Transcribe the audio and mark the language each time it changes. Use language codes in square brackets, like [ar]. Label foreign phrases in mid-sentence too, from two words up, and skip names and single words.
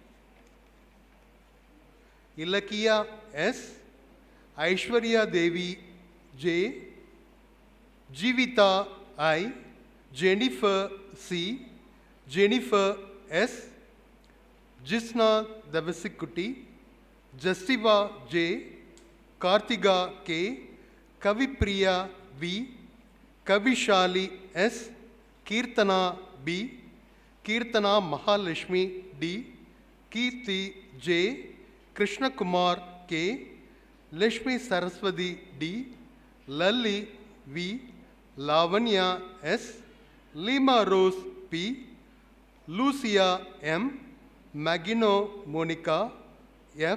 [en] Ilakiya S, Aishwarya Devi J, Jivita I, Jennifer C, Jennifer S, Jisna Davasikuti, Justiva J, Kartiga K, Kavipriya V, Kavishali S, Kirtana B, Kirtana Mahalashmi D, Kirti J, Krishna Kumar K, Lashmi Saraswati D, Lalli V, Lavanya S, Lima Rose P, Lucia M, Magino Monica F,